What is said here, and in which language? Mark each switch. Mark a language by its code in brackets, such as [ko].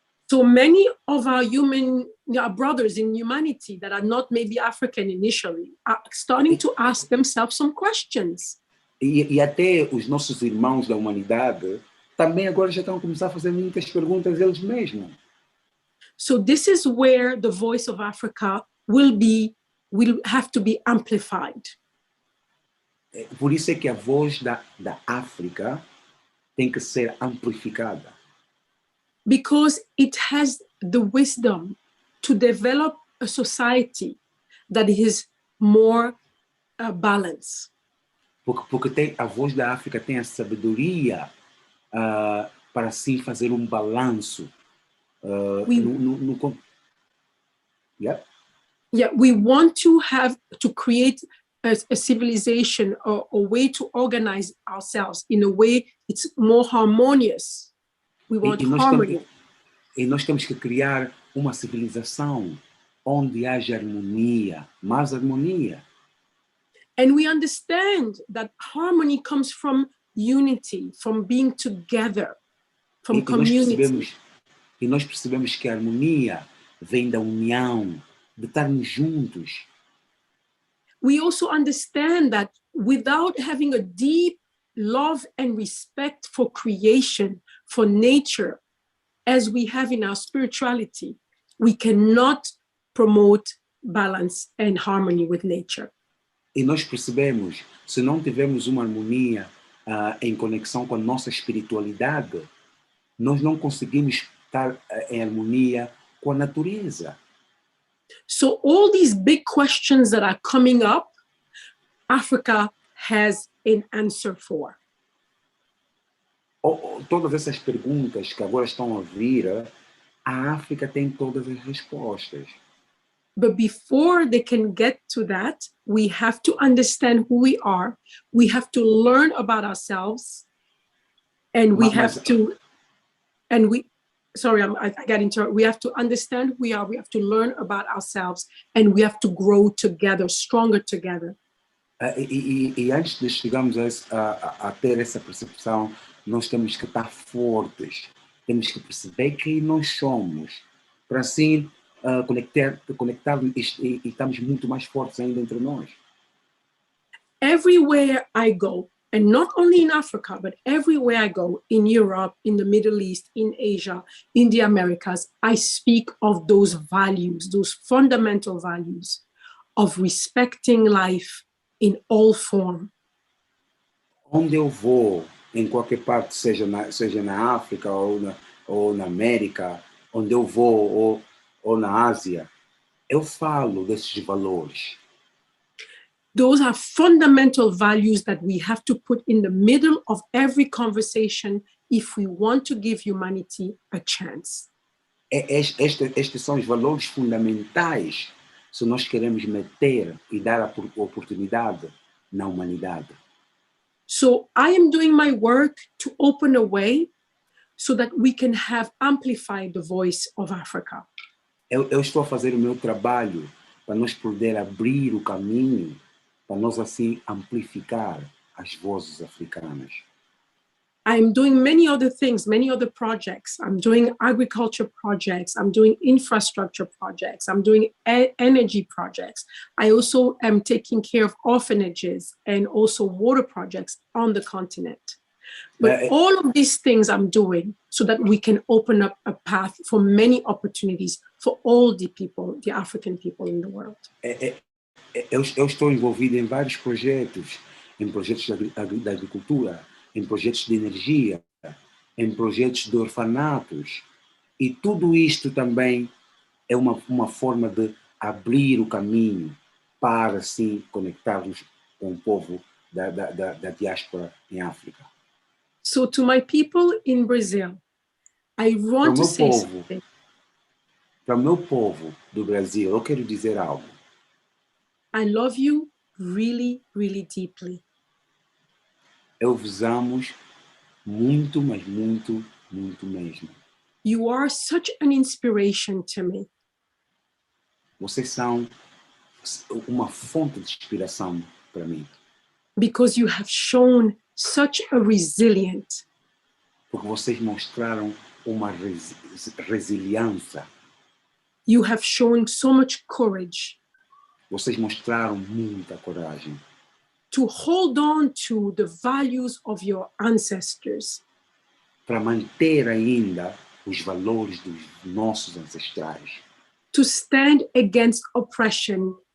[en] So many of our brothers in humanity that are not maybe African initially are starting to ask themselves some questions. [pt] E até os nossos irmãos da humanidade também agora já estão a começar a fazer muitas perguntas eles mesmos. [en] So this is where the voice of Africa will have to be amplified. [pt] Por isso é que a voz da África tem que ser amplificada. [en] Because it has the wisdom to develop a society that is more balanced. [pt] Porque a voz da África tem a sabedoria para assim fazer um balanço. [en] Yeah. Yeah, we want to create a civilization or a way to organize ourselves in a way it's more harmonious. We want harmony. [pt] E nós temos que criar uma civilização onde haja harmonia, mais harmonia. [en] And we understand that harmony comes from unity, from being together, from community. [pt] E nós percebemos que a harmonia vem da união, de estarmos juntos. [en] We also understand that without having a deep love and respect for creation, for nature, as we have in our spirituality, we cannot promote balance and harmony with nature. [pt] E nós percebemos, se não tivermos uma harmonia em conexão com a nossa espiritualidade, nós não conseguimos estar em harmonia com a natureza. [en] So all these big questions that are coming up, Africa has an answer for. [pt] Todas essas perguntas que agora estão a vir, a África tem todas as respostas. [en] But before they can get to that, we have to understand who we are. We have to learn about ourselves, and we have to, and we. Sorry, I got interrupted. We have to understand who we are. We have to learn about ourselves, and we have to grow together, stronger together. [pt] E antes de chegarmos a ter essa percepção, nós temos que estar fortes. Temos que perceber quem nós somos, para assim conectar e estamos muito mais fortes ainda entre nós. [en] Everywhere I go, and not only in Africa, but everywhere I go, in Europe, in the Middle East, in Asia, in the Americas, I speak of those values, those fundamental values of respecting life in all form. [pt] Onde eu vou, em qualquer parte, seja na África ou na América, onde eu vou ou na Ásia, eu falo desses valores. [en] Those are fundamental values that we have to put in the middle of every conversation if we want to give humanity a chance. [pt] Estes são os valores fundamentais se nós queremos meter e dar a oportunidade na humanidade. [en] So I am doing my work to open a way so that we can have amplified the voice of Africa. [pt] Eu estou a fazer o meu trabalho para nós poder abrir o caminho, para nós assim amplificar as vozes africanas. [en] I'm doing many other things, many other projects. I'm doing agriculture projects. I'm doing infrastructure projects. I'm doing energy projects. I also am taking care of orphanages and also water projects on the continent. But all of these things I'm doing so that we can open up a path for many opportunities for all the people, the African people in the world. [pt] Eu estou envolvido em vários projetos, em projetos da agricultura, em projetos de energia, em projetos de orfanatos. E tudo isto também é uma forma de abrir o caminho para, assim, conectarmos com o povo da diáspora em África. [en] So to my people in Brazil, I want to say something. [pt] Para o meu povo do Brasil, eu quero dizer algo. [en] I love you really, really deeply. [pt] Eu vos amo muito, mas muito, muito mesmo. [en] You are such an inspiration to me. [pt] Vocês são uma fonte de inspiração para mim. [en] Because you have shown such a resilient. [pt] Porque vocês mostraram uma resiliência. [en] You have shown so much courage. [pt] Vocês mostraram muita coragem. [en] To hold on to the values of your ancestors. [pt] Para manter ainda os valores dos nossos ancestrais. [en] To stand against oppression.